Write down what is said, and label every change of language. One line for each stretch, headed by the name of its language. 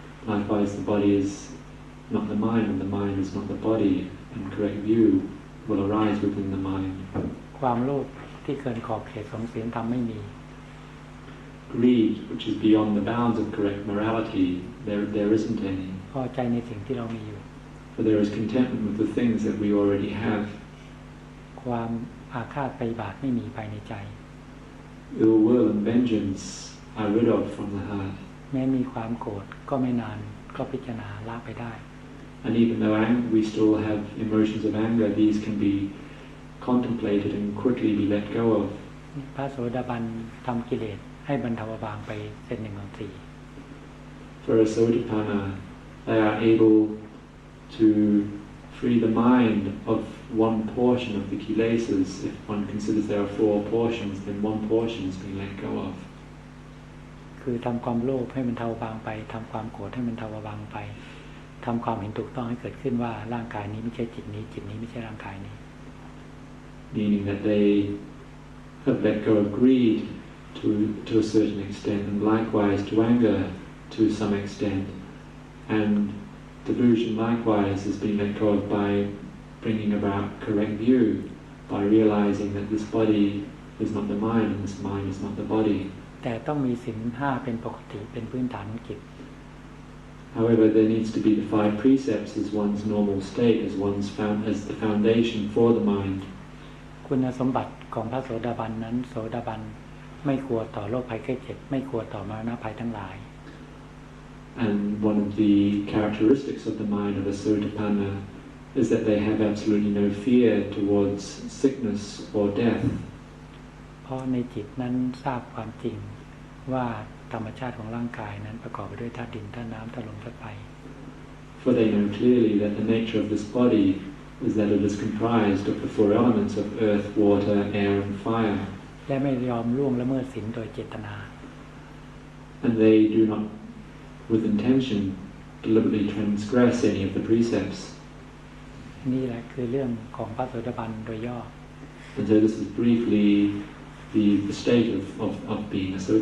English: Likewise, the body is not the mind, and the mind is not the body. And correct view will arise within the mind.
Thai: ความโลภที่เกินขอบเขตของศีลธรรมไม่มี
English: Greed, which is beyond the bounds of correct morality, there isn't any.
Thai: พอใจในสิ่งที่เรามีอยู่
English: For there is contentment with the things that we already have.
Thai: ความอาฆาตพยาบาทไม่มีภายในใจ
English: Ill will and vengeance are rid of from the heart.
Thai: แม้มีความโกรธก็ไม่นานก็พิจารณาละไปได้
English: And even though we still have emotions of anger, these can be contemplated and quickly be let go of.
Thai: พระโสดาบันทำกิเลสให้บรรเทาบางไปเส้นหนึ่งของสี่
English: For a Sotapanna, they are able to free the mind of one portion of the kilesas. If one considers there are 4 portions, then one portion is being let go of.
Thai: คือทำความโลภให้มันเทาบางไปทำความโกรธให้มันเทาบางไปทำความเห็นถูกต้องให้เกิดขึ้นว่าร่างกายนี้ไม่ใช่จิตนี้จิตนี้ไม่ใช่ร่างกายนี้
English: Meaning that they have let go of greed to a certain extent, and likewise to anger to some extent, and delusion likewise has been let go of by bringing about correct view, by realizing that this body is not the mind and this mind is not the body.
Thai: แต่ต้องมีศีล 5เป็นปกติเป็นพื้นฐานของจิต
English: However, there needs to be the 5 precepts as one's normal state, as the foundation for the mind.
Thai: คุณสมบัติของพระโสดาบันนั้นโสดาบันไม่กลัวต่อโรคภัยไข้เจ็บไม่กลัวต่อมรณะภัยทั้งหลาย
English: And one of the characteristics of the mind of a Sotapanna is that they have absolutely no fear towards sickness or death.
Thai: เพราะในจิตนั้นทราบความจริงว่าธรรมชาติของร่างกายนั้นประกอบไปด้วยธาตุดินธาตุน้ำธาตุลมธาตุไฟ
English: For they know clearly that the nature of this body is that it is comprised of the four elements of earth, water, air and fire.
Thai: และไม่ยอมล่วงละเมิดศีลโดยเจตนา
English: And they do not, with intention, deliberately transgress any of the precepts.
Thai: นี่แหละคือเรื่องของพระโสดาบันโดยย่อ
English: And so this is briefly the state of being a Sotapan.